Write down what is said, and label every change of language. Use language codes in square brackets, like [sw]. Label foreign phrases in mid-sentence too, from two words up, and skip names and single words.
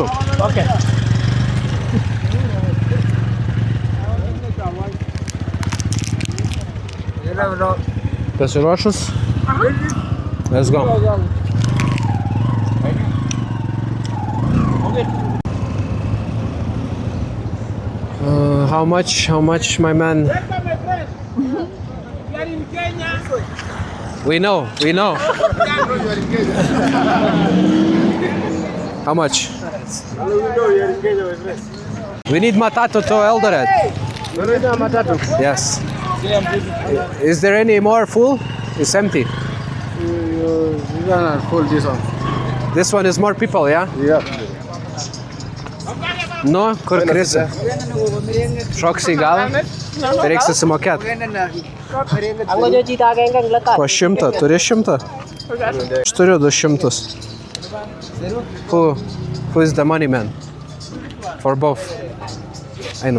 [en] Okay. [lt] Pasiruošus? [en] Let's go. How much, my man? We know. How much? We need matatu to Eldoret. Yes. Is there any more full? It's empty. Full this one. This one is more people, yeah? Yeah. [lt] Nu, kur krisi? Šoksi į galą? Reiks susimokėt. Po 100, turi 100? Aš turiu 200. [en] Who is the money man? For both. [lt] Einam.